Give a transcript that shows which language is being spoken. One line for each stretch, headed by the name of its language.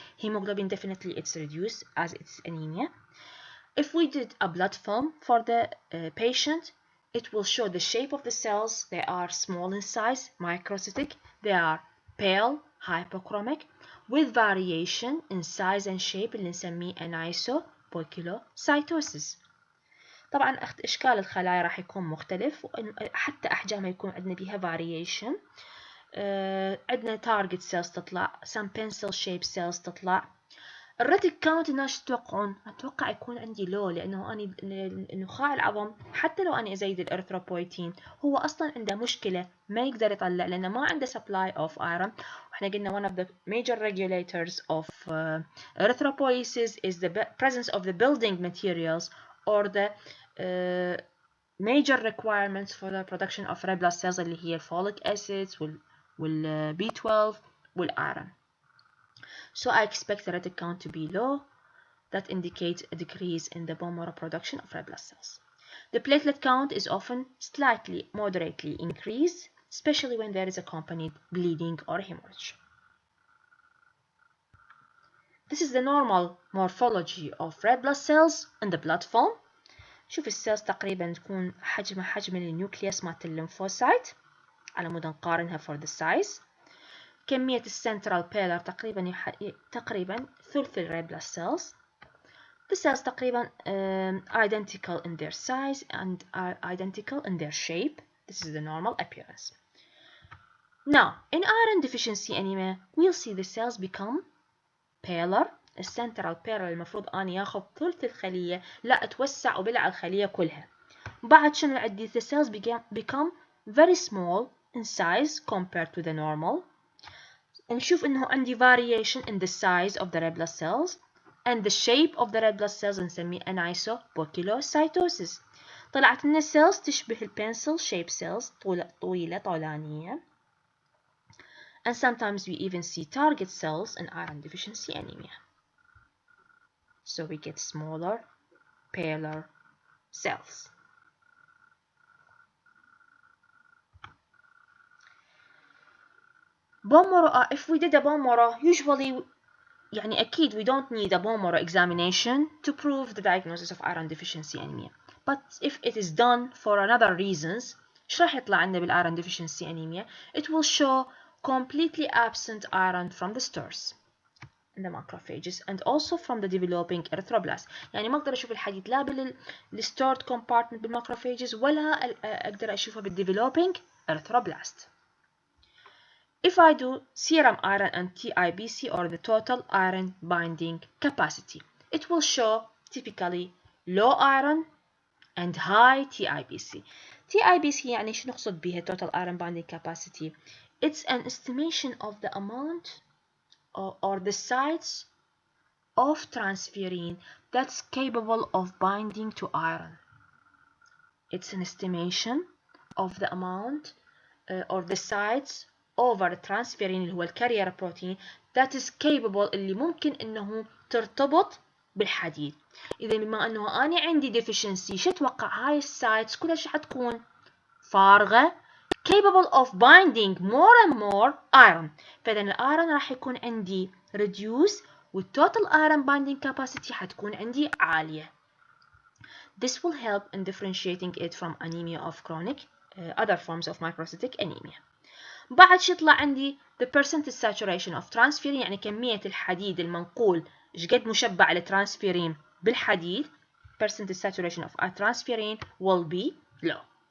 English: Hemoglobin definitely it's reduced as it's anemia. If we did a blood film for the patient, it will show the shape of the cells. They are small in size, microcytic. They are pale, hypochromic, with variation in size and shape
Arabic: اللي نسميه
English: anisopoikilocytosis.
Arabic: طبعا اشكال الخلايا راح يكون مختلف حتى احجامها يكون عندنا بيها variation. عندنا
English: target cells
Arabic: تطلع,
English: some pencil shaped cells تطلع.
Arabic: الريتك كاونت الناس تتوقعون؟ اتوقع يكون عندي لو لانه اني نخاع العظم حتى لو اني ازيد الارثروبويتين هو اصلا عنده مشكله ما يقدر يطلع لانه ما عنده
English: supply of iron.
Arabic: واحنا قلنا
English: one of the major regulators of erythropoiesis is the presence of the building materials or the major requirements for the production of red blood cells
Arabic: اللي هي
English: folic acids وال B12 والiron. So I expect the retic count to be low. That indicates a decrease in the bone marrow production of red blood cells. The platelet count is often slightly, moderately increased, especially when there is accompanied bleeding or hemorrhage. This is the normal morphology of red blood cells in the blood film.
Arabic: شوف السيلز تقريبا تكون حجمها حجم النيوكليوس مالت الليمفوسايت على مود نقارنها
English: for the size.
Arabic: كمية السنترال بيلر تقريبا ثلث الريد بلاد cells.
English: The cells
Arabic: تقريبا
English: identical in their size and are identical in their shape. This is the normal appearance. Now, in iron deficiency anemia, we'll see the cells become paler.
Arabic: السنترال بيلر المفروض أني ياخذ ثلث الخلية لا أتوسع وبلع الخلية كلها. بعد شنو عندي؟
English: The cells become very small in size compared to the normal.
Arabic: نشوف إنه عندي
English: variation in the size of the red blood cells and the shape of the red blood cells
Arabic: نسميه
English: anisopoikilocytosis.
Arabic: طلعت لنا cells تشبه البنسل shape cells طويلة طولانية.
English: And sometimes we even see target cells in iron deficiency anemia. So we get smaller, paler cells. Bone marrow, if we did a bone marrow, usually
Arabic: يعني أكيد
English: we don't need a bone marrow examination to prove the diagnosis of iron deficiency anemia. But if it is done for another reasons,
Arabic: إيش راح يطلع عندنا
English: بالiron deficiency anemia? It will show completely absent iron from the stores. in the macrophages and also from the developing erythroblast.
Arabic: يعني ما أقدر أشوف الحديد لا بالstored compartment بالمacrophages ولا أقدر أشوفه بالdeveloping erythroblast.
English: If I do serum iron and TIBC, or the total iron binding capacity, it will show typically low iron and high TIBC. TIBC
Arabic: يعني شو نقصد بها
English: total iron binding capacity? It's an estimation of the amount or the size of transferrin that's capable of binding to iron. It's an estimation of the amount or the size over transferrin
Arabic: اللي هو الكارير بروتين
English: that is capable
Arabic: اللي ممكن انه ترتبط بالحديد. اذا بما انه انا عندي deficiency شو اتوقع هاي السايتس كلها شو حتكون فارغة
English: capable of binding more and more iron.
Arabic: فاذا الايرون راح يكون عندي reduce والtotal iron binding capacity حتكون عندي عالية.
English: This will help in differentiating it from anemia of chronic other forms of microcytic anemia.
Arabic: بعد شو يطلع عندي
English: the percentage saturation of transferrin
Arabic: يعني كمية الحديد المنقول شقد مشبع الترانسفيرين بالحديد
English: percentage saturation of transferrin will be low.